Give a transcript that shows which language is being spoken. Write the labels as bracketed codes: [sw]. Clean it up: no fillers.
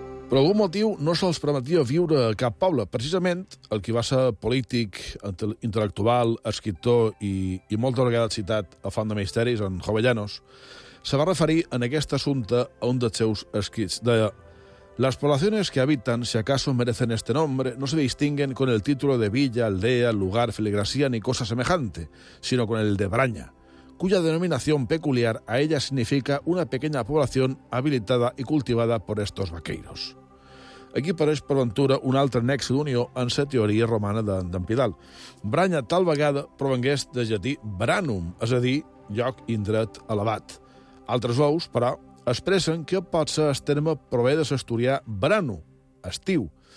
[ca] Per algun motiu no se'ls permetia viure a cap poble. Precisament, el que va ser polític, intel·lectual, escriptor i moltes vegades citat a Font de Misteris, en Jovellanos, se va referir en aquest assumpte a un dels seus escrits. [es] De «Las poblaciones que habitan, si acaso merecen este nombre, no se distinguen con el título de villa, aldea, lugar, filigrasía ni cosa semejante, sino con el de braña, cuya denominación peculiar a ella significa una pequeña población habilitada y cultivada por estos vaqueiros». [ca] Aquí apareix, per ventura, un altre nexe d'unió en la teoria romana d'en Pidal. Branya tal vegada provengués de llatí branum, és a dir, lloc indret elevat. Altres veus, però, expressen que pot ser el terme prové de l'asturià brano, estiu.